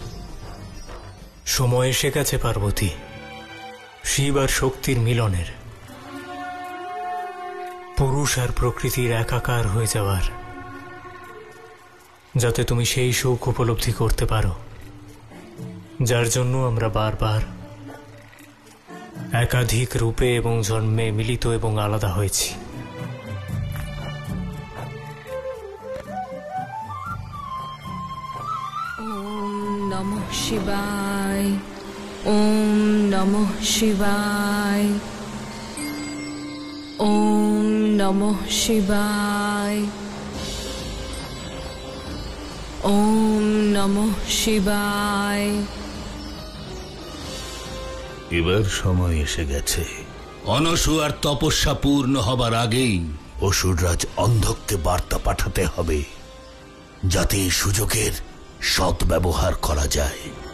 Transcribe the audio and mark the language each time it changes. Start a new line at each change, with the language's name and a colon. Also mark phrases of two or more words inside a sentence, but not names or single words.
Bangla: সময় এসে গেছে পার্বতী, শিব আর শক্তির মিলনের, পুরুষ আর প্রকৃতির একাকার হয়ে যাওয়ার, যাতে তুমি সেই সুখ উপলব্ধি করতে পারো যার জন্য আমরা বারবার একাধিক রূপে এবং জন্মে মিলিত এবং আলাদা হয়েছি।
Sanskrit: ওম নমঃ শিবায়, ওম নমঃ শিবায়, ওম নমঃ শিবায়, ওম নমঃ শিবায়।
Bangla: এবার সময় এসে গেছে। অনসূয়ার তপস্যা পূর্ণ হবার আগেই অসুররাজ অন্ধককে বার্তা পাঠাতে হবে, যাতে এই সুযোগের সদ্ব্যবহার করা যায়।